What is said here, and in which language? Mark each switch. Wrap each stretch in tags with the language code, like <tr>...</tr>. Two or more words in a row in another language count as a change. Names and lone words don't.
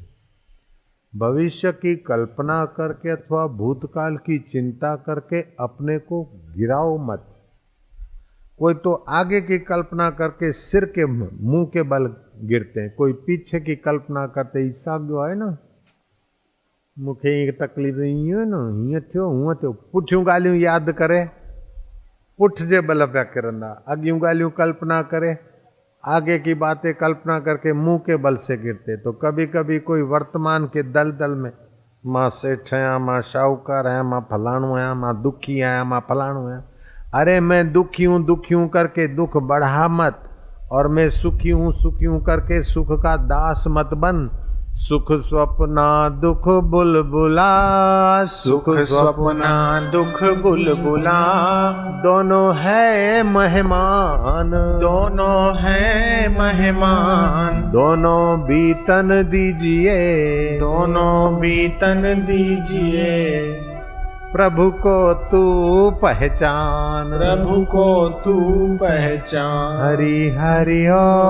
<hi>भविष्य की कल्पना करके अथवा भूतकाल की चिंता करके अपने को गिराओ मत। कोई तो आगे की कल्पना करके सिर के मुंह के बल गिरते हैं, कोई पीछे की कल्पना करते हिसाब जो है ना,</hi> <sd>मूंखे तकलीफ़ ईअं न हीअं थियो हूअं थियो, पुठियूं ॻाल्हियूं यादि करे पुठ जे बल पिया किरंदा, अॻियूं ॻाल्हियूं कल्पना करे</sd> <hi>आगे की बातें कल्पना करके मुंह के बल से गिरते। तो कभी कभी कोई वर्तमान के दलदल में</hi> <sd>मां सेठ आहियां, मां शाहूकार आहियां, मां फलाणो आहियां, मां दुखी आहियां, मां फलाणो आहियां।</sd> <hi>अरे मैं दुखी हूँ करके दुख बढ़ा मत, और मैं सुखी हूँ करके सुख का दास मत बन। सुख स्वप्ना दुख बुलबुला, सुख स्वप्ना दुख बुलबुला। दोनों है मेहमान, दोनों है मेहमान। दोनों बीतन दीजिए, दोनों बीतन दीजिए। प्रभु को तू पहचान, प्रभु को तू पहचान। हरि हरि ओ</hi>